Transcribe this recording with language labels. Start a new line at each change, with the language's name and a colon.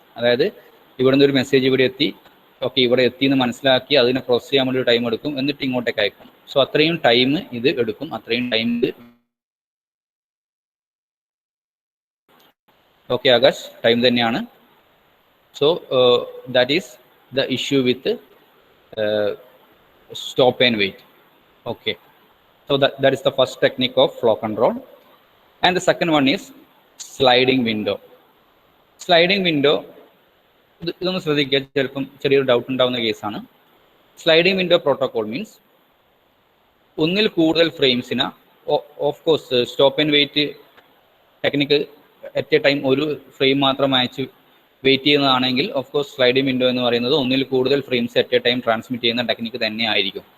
Malayalam: അതായത് ഇവിടുന്ന് ഒരു മെസ്സേജ് ഇവിടെ എത്തി, ഓക്കെ ഇവിടെ എത്തിയെന്ന് മനസ്സിലാക്കി അതിനെ പ്രോസസ്സ് ചെയ്യാൻ വേണ്ടി ഒരു ടൈം എടുക്കും, എന്നിട്ട് ഇങ്ങോട്ടേക്ക് അയക്കും. സോ അത്രയും ടൈം ഇത് എടുക്കും. അത്രയും ടൈം ഇത് ഓക്കെ ആകാശ്, ടൈം തന്നെയാണ്.
English: So that is the issue with stop and wait. Okay, so that is the first technique of flow control. And the second one is sliding window.
Malayalam: Sliding window, ഇതൊന്ന് ശ്രദ്ധിക്കുക, ചിലപ്പം ചെറിയൊരു doubt ഉണ്ടാവുന്ന കേസാണ്. Sliding window protocol means ഒന്നിൽ കൂടുതൽ ഫ്രെയിംസിന്, of course stop and wait technique at A time ഒരു frame മാത്രം അയച്ച് wait ചെയ്യുന്നതാണെങ്കിൽ of course sliding window എന്ന് പറയുന്നത് ഒന്നിൽ കൂടുതൽ frames at A time transmit ചെയ്യുന്ന ടെക്നിക്ക് തന്നെ ആയിരിക്കും.